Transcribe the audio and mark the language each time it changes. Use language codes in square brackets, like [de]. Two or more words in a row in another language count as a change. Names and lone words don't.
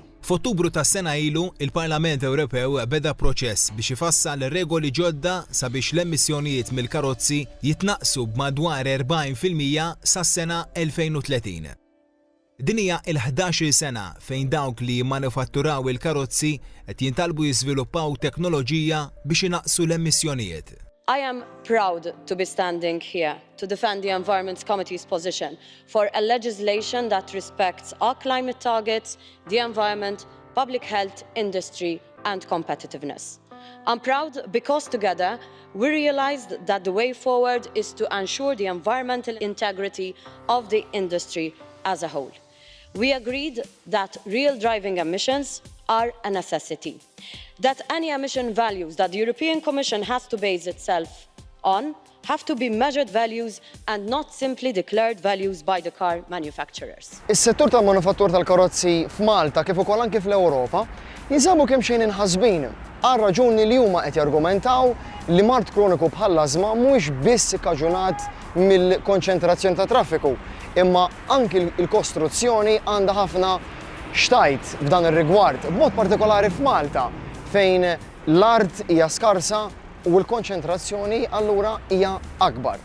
[mt] F'Ottubru tas-sena ilu, il-Parlament Ewropew beda proċess biex ifassal regoli ġodda sabiex l-emissjonijiet mill-karozzi jitnaqsu b'madwar 40% sas-sena 2030. Din hija l-11 sena fejn dawk li jimmanifatturaw il-karozzi qed jintalbu jiżviluppaw teknoloġija biex inaqsu l-emissjonijiet. [en] I am proud to be standing here to defend the Environment Committee's position for a legislation that respects our climate targets, the environment, public health, industry and competitiveness. I'm proud because together we realized that the way forward is to ensure the environmental integrity of the industry as a whole. We agreed that real driving emissions are a necessity, that any emission values that the European Commission has to base itself on have to be measured values and not simply declared values by the car manufacturers. [mt] Is-settur tal-manufattur tal-karozzi f'Malta kif ukoll anke fl-Ewropa jinsabu kemm xejn inħasbin għal raġuni li huma qed jargumentaw li mart kroniku bħall-ażma mhuwiex biss ikkaġunat mill-konċentrazzjoni ta' traffiku, imma anke l-kostruzzjoni għandha ħafna xtajt f'dan ir-rigward, b'mod partikolari f'Malta fejn l-art hija skarsa u l-konċentrazzjoni allura hija akbar.